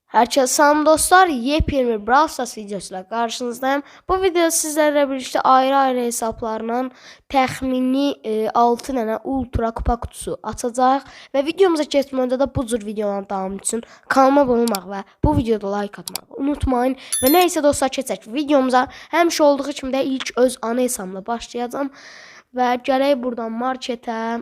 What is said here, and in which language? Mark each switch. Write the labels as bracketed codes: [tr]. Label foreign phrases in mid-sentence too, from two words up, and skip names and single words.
[tr] Herkese selam dostlar. Yepyeni bir Brawl Stars videosuyla karşınızdayım. Bu videoda sizlerle birlikte ayrı hesaplarla [az] təxmini 6 dənə ultra kupa kutusu açacağıq və videomuza keçmədən də bu cür videoların davamı üçün kanalıma abunə olmaq və bu videoda like atmağı unutmayın. Və nəysə dostlar, keçək videomuza. Həmişə olduğu kimi də ilk öz ana hesabımla başlayacağım və gələk buradan marketə.